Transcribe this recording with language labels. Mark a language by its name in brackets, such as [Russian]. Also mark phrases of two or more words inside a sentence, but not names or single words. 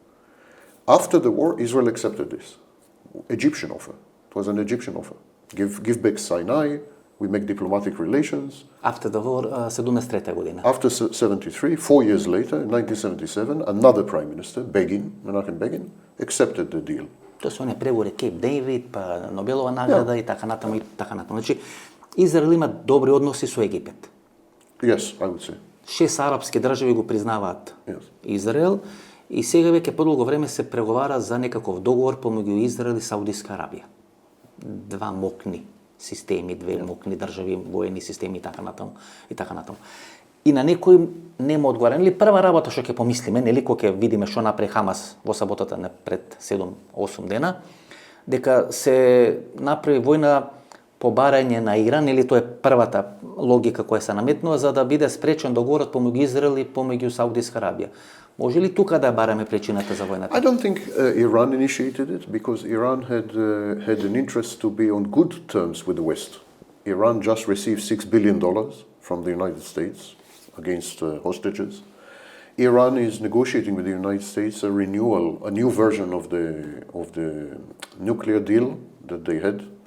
[English] After the war, Israel accepted this Egyptian offer. It was an Egyptian offer. Give back Sinai, we make diplomatic relations. After the war, [Macedonian] 73-та година. [English] After 73, 4 years later, in 1977, another prime minister, Menachem Begin, accepted the deal. [Macedonian] Тоа се оние преговори Кейп Дейвид, па Нобелова награда и така натаму и така натаму. Значи, Израел има добри односи со Египет. [English] Yes, I would say. [Macedonian] 6 арапски држави го признаваат Израел, и сега веќе подолго време се преговара за некаков договор помеѓу Израел и Саудиска Арабија. Два мокни системи, две мокни држави, воени системи и така натаму и така натаму. И на некој нема одговора. Нели прва работа што ќе помислиме, нели кога ќе видиме што направи Хамас во саботата пред 7-8 дена, дека се направи војна побарање на Иран, или тоа е првата логика која се наметнува за да биде спречен договорот помеѓу Израел и помеѓу Саудиска Арабија. Може ли тука да бараме причината за војната? [English] I don't think Iran initiated it because Iran had an interest to be on good terms with the West. Iran just received $6 billion from the United States against hostages. Iran is negotiating with the United States a new version of the nuclear deal that they had.